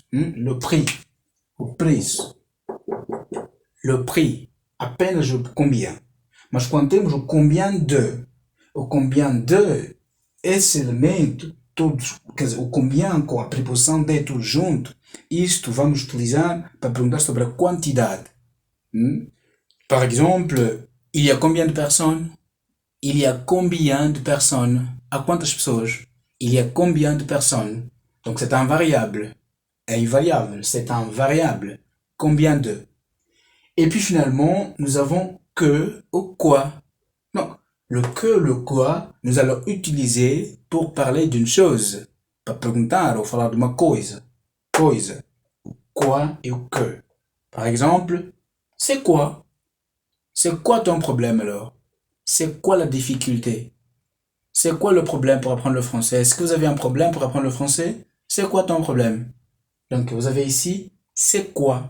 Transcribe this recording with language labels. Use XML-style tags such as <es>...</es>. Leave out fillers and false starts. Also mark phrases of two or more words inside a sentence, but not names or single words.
<fr>Le prix.</fr> <pt>O preço.</pt> <fr>Le prix.</fr> <pt>Apenas o combien. Mas quando temos o</pt> <fr>combien de,</fr> <pt>esse elemento, todos, quer dizer, o combien com a preposição de tudo junto, isto vamos utilizar para perguntar sobre a quantidade.</pt> <fr>Par exemple, il y a combien de personnes? Il y a combien de personnes?</fr> <pt>À quantas pessoas?</pt> <fr>Il y a combien de personnes? Donc c'est un variable. É invariable, c'est un variable. Combien de? Et puis finalement, nous avons que ou quoi. Donc, le que, le quoi, nous allons utiliser pour parler d'une chose.</fr> <pt>Para perguntar ou falar de uma coisa.</pt> <fr>Coisa. O quoi et o que. Par exemple, c'est quoi? C'est quoi ton problème alors? C'est quoi la difficulté? C'est quoi le problème pour apprendre le français? Est-ce que vous avez un problème pour apprendre le français? C'est quoi ton problème? Donc, vous avez ici, c'est quoi?</fr>